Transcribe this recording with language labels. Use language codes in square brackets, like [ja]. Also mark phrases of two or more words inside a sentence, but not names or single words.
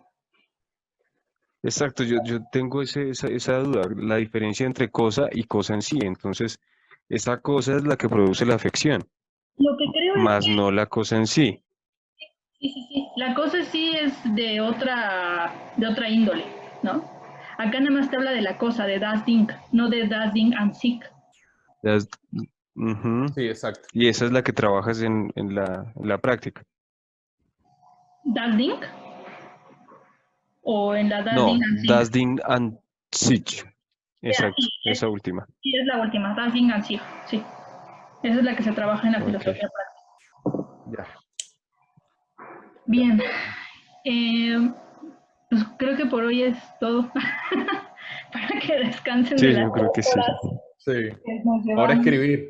[es] Exacto, yo tengo esa duda, la diferencia entre cosa y cosa en sí. Entonces, esa cosa es la que produce la afección, Lo que creo más no la cosa en sí. Sí. La cosa sí es de otra índole, ¿no? Acá nada más te habla de la cosa, de [de] das Ding, [es] no de [de] das Ding an sich. [es] Sí, exacto. Y esa es la que trabajas en la práctica. [de] ¿Das Ding? [es] ¿O en la das No, [de] Ding an sich? das Ding an sich. [es] Exacto, esa última. Sí, es la última, [de] das Ding an sich, [es] sí. Esa es la que se trabaja en la filosofía práctica. Bien. Pues creo que por hoy es todo. Para que descansen de la yo creo que sí. Sí. Ahora escribir.